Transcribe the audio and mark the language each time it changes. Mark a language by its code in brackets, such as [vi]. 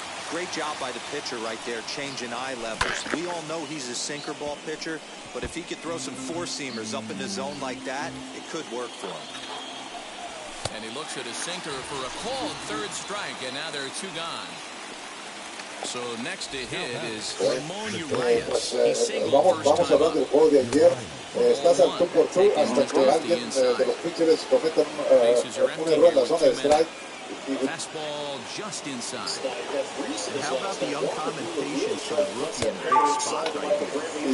[en] Great job by the pitcher right there, changing eye levels. We all know he's a sinker ball pitcher, but if he could throw some four-seamers up in the zone like that, it could work for him. And he looks at his sinker for a called third strike, and now there are 2 gone. So next to hit is Ramon Urias. He singled first time up. [es] Estás al 2-por-2 hasta que alguien de los pitchers cometa un error en la zona de strike. [en] Fastball just inside. And how about the uncommon patience for the rookie in a big spot right here?